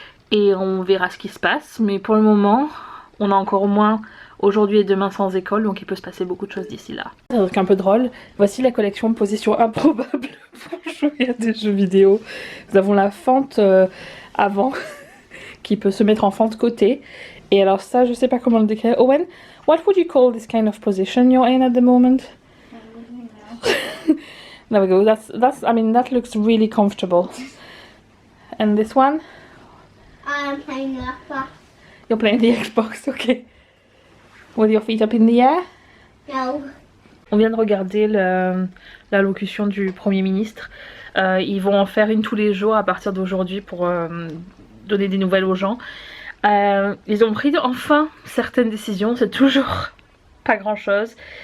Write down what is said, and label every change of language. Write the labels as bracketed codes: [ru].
[fr] Et on verra ce qui se passe. Mais pour le moment, on a encore au moins aujourd'hui et demain sans école, donc il peut se passer beaucoup de choses d'ici là. Un truc un peu drôle, voici la collection Position Improbable pour jouer à des jeux vidéo. Nous avons la fente avant qui peut se mettre en fente côté. Et alors ça, je sais pas comment le décrire. [en] Owen, what would you call this kind of position you're in at the moment? There we go. I mean, that looks really comfortable. And this one? I'm playing the Xbox. You're playing the Xbox, okay. With your feet up in the air? No. [fr] On vient de regarder l'allocution du Premier ministre. Ils vont en faire une tous les jours à partir d'aujourd'hui pour donner des nouvelles aux gens. Ils ont pris enfin certaines décisions, c'est toujours pas grand chose.